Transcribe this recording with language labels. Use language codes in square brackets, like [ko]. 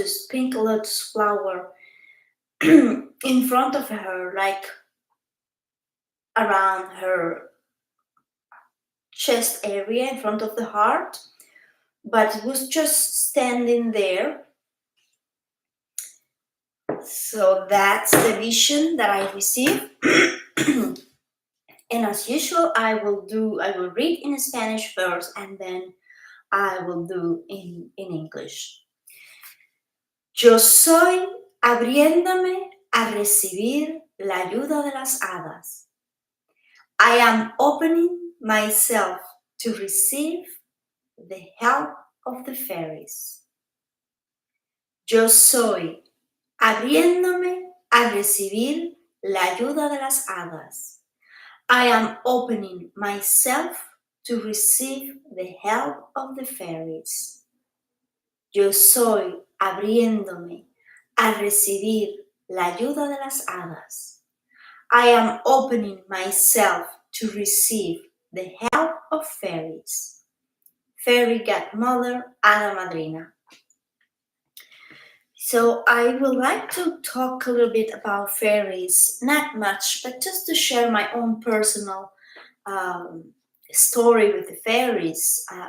[en] pink lotus flower in front of her, like around her chest area, in front of the heart, but it was just standing there. So that's the vision that I received. And as usual, I will read in Spanish first, and then I will do in English. [es] Yo soy abriéndome a recibir la ayuda de las hadas. [en] I am opening myself to receive the help of the fairies. [es] Yo soy abriéndome a recibir la ayuda de las hadas. [en] I am opening myself to receive the help of the fairies. [es] Yo soy abriéndome a recibir la ayuda de las hadas. [en] I am opening myself to receive the help of fairies. Fairy God Mother, [es] Hada Madrina. [en] So I would like to talk a little bit about fairies, not much, but just to share my own personal story with the fairies.